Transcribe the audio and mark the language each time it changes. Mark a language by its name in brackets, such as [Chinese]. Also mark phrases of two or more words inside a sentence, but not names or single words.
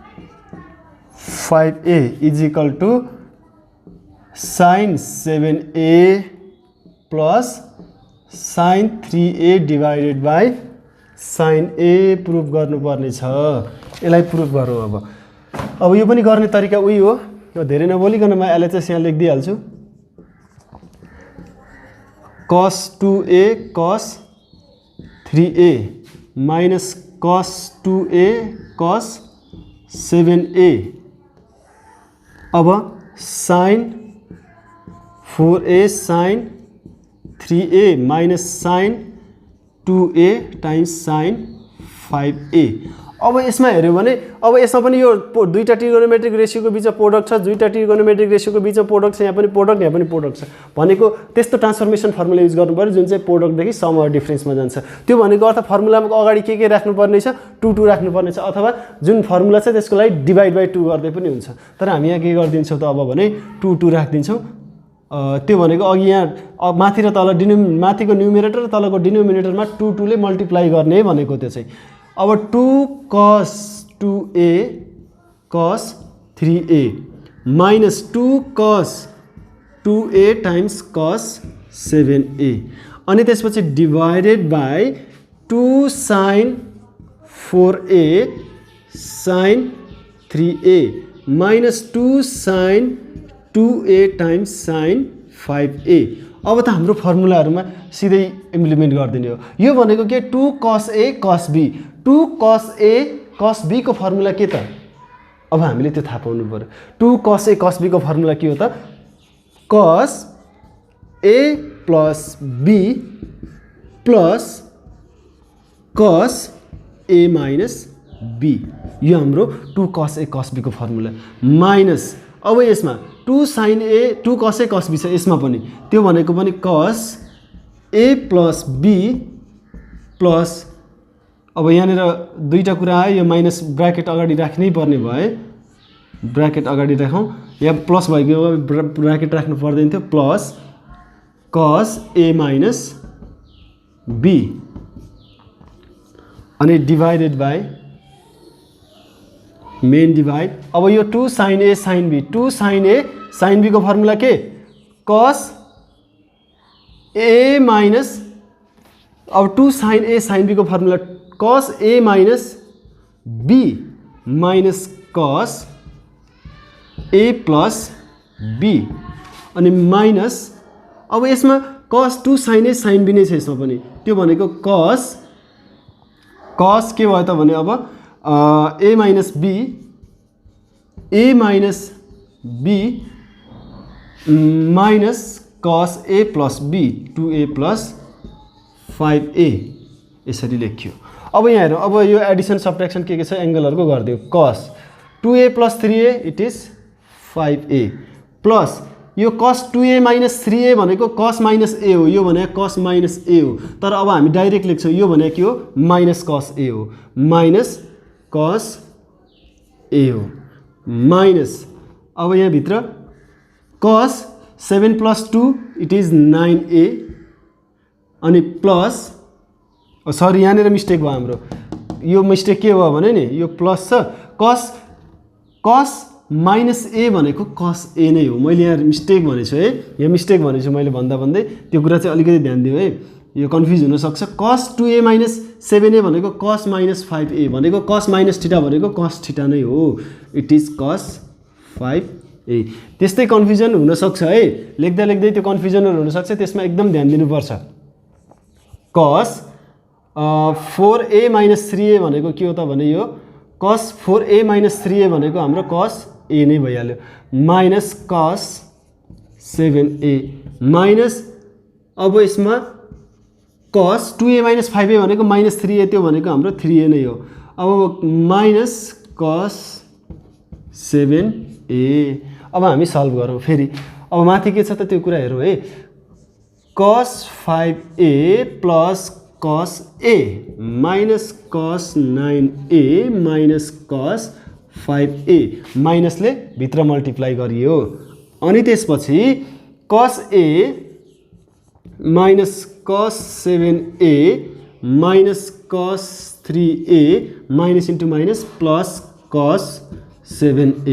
[English] 5a is equal to sin 7a plus sin 3a divided by sin a [Nepali] प्रुफ गर्नुपर्ने छ। यसलाई प्रुफ गरौँ। अब यो पनि गर्ने तरिका उही हो। यो धेरै नबोलिकन म एलएचएस यहाँ लेखिदिहाल्छु। [English] cos 2a cos 3a minus cos 2a cos 7a अब sin 4a sin 3a minus sin 2a times sine 5a। [Nepali] अब यसमा हेऱ्यो भने अब यसमा पनि यो दुईटा [English] trigonometric ratioको [Nepali] बिचमा प्रोडक्ट छ, दुईटा [English] trigonometric ratioको [Nepali] बिचमा प्रोडक्ट छ, यहाँ पनि प्रोडक्ट छ भनेको त्यस्तो [English] transformation formula use [Nepali] गर्नु पर्यो जुन चाहिँ प्रोडक्टदेखि [English] sum or differenceमा [Nepali] जान्छ। त्यो भनेको अर्थ फर्मुलामा अगाडि के राख्नुपर्ने छ, 2 राख्नुपर्ने छ, अथवा जुन फर्मुला छ त्यसको लागि [English] divide by [Nepali] 2 गर्दै पनि हुन्छ। तर हामी यहाँ के गरिदिन्छौँ त अब भने 2 राखिदिन्छौँ। त्यो भनेको अघि यहाँ माथि र तल माथिको न्युमेरेटर र तलको डिनोमिनेटरमा 2 ले [English] multiply [Nepali] गर्ने भनेको त्यो चाहिँ। [English] अब 2 cos 2a cos 3a minus 2 cos 2a times cos 7a [Nepali] अनि त्यसपछि [English] divided by 2 sin 4a sin 3a minus 2 sin 2a times sin 5a। [Nepali] अब त हाम्रो फर्मुलाहरुमा सिधै [English] implement [Nepali] गरिदिने हो। यो भनेको के 2 cos a cos b, 2 cos a cos b को फर्मुला के त? अब हामीले त्यो थाहा पाउनु पर्यो। 2 cos a cos b को फर्मुला के हो त? [English] cos a plus b plus cos a minus b, [Nepali] यो हाम्रो [English] 2 cos a cos b को फर्मुला [Nepali] माइनस अब यसमा 2 sin a 2 cos a cos b छ, यसमा पनि त्यो भनेको पनि [English] cos a plus b plus [Nepali] अब यहाँनिर दुईटा कुरा आयो, यो माइनस ब्र्याकेट अगाडि राख्नै पर्ने भयो, ब्र्याकेट अगाडि राखौँ, यहाँ प्लस भएको ब्र्याकेट राख्नु पर्दैन थियो, [English] plus cos a minus b [Nepali] अनि [English] divided by main divide. [Nepali] अब यो 2 sin a sin b, 2 sin a sin b को फर्मुला के? cos a माइनस अब 2 sin a sin b को फर्मुला [English] cos a minus b minus cos a plus b [Nepali] अनि माइनस अब यसमा cos 2 sin a sin b नै छ यसमा पनि, त्यो भनेको cos के भयो त भने अब [English] a minus b minus cos a plus b 2a plus 5a [Nepali] यसरी लेखियो। अब यहाँ हेरौँ, अब यो [English] addition subtraction [Nepali] के छ एंगलहरुको गरिदियो। [English] cos 2a plus 3a it is 5a plus [Nepali] यो cos 2a माइनस 3a भनेको [English] cos minus a [Nepali] हो, यो भनेको [English] cos minus a [Nepali] हो, तर अब हामी डाइरेक्ट लेख्छौँ, यो भनेको के हो? [English] minus cos a [Nepali] हो, [English] minus cos a [Nepali] हो माइनस अब यहाँ भित्र [English] cos 7 plus 2 it is 9a [Nepali] अनि प्लस सरी यहाँनिर मिस्टेक भयो हाम्रो, यो मिस्टेक के भयो भने नि यो प्लस छ, [English] cos minus a [Nepali] भनेको cos a नै हो। मैले यहाँ मिस्टेक भनेछु है, यहाँ मिस्टेक भनेछु मैले भन्दै त्यो कुरा चाहिँ अलिकति ध्यान दिऊ है, यो कन्फ्युज हुन सक्छ। [English] cos 2a minus 7a [Nepali] भनेको [English] cos minus 5a [Nepali] भनेको [English] cos minus theta [Nepali] भनेको [English] cos theta [Nepali] नै हो, [English] it is cos 5a. [Nepali] त्यस्तै कन्फ्युजन हुन सक्छ है, लेख्दै त्यो कन्फ्युजनहरु हुन सक्छ, त्यसमा एकदम ध्यान दिनुपर्छ। [English] cos 4a minus 3a [Nepali] भनेको के हो त भने यो [English] cos 4a minus 3a [Nepali] भनेको हाम्रो cos a नै भइहाल्यो, [English] minus cos 7a minus [Nepali] अब यसमा [English] cos 2a minus 5a [Nepali] भनेको माइनस 3a, त्यो भनेको हाम्रो 3a नै हो। अब [English] minus cos 7a. [Nepali] अब हामी सल्भ गरौँ फेरि, अब माथि के छ त त्यो कुरा हेरौँ है, [English] cos 5a plus cos a minus cos 9a minus cos 5a minusले [Nepali] भित्र मल्टिप्लाई गरियो अनि त्यसपछि [English] cos a minus cos 7a minus cos 3a minus into minus plus cos 7a.